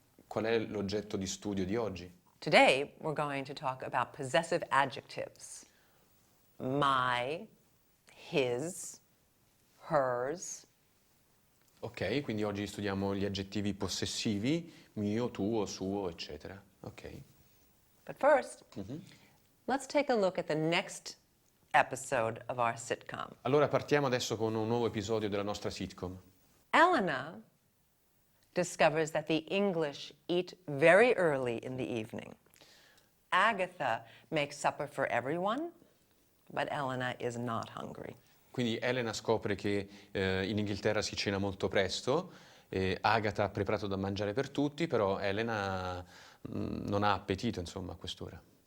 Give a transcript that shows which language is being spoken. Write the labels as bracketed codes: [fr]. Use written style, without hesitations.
[it] Qual è l'oggetto di studio di oggi? [en] Today, we're going to talk about possessive adjectives. My, his, hers. [it] Ok, quindi oggi studiamo gli aggettivi possessivi, mio, tuo, suo, eccetera. Ok. [en] But first, let's take a look at the next episode of our sitcom. [it] Allora partiamo adesso con un nuovo episodio della nostra sitcom. [en] Elena discovers that the English eat very early in the evening. Agatha makes supper for everyone, but Elena is not hungry. [it] Quindi Elena scopre che in Inghilterra si cena molto presto, Agatha ha preparato da mangiare per tutti, però Elena non ha appetito, insomma, a quest'ora.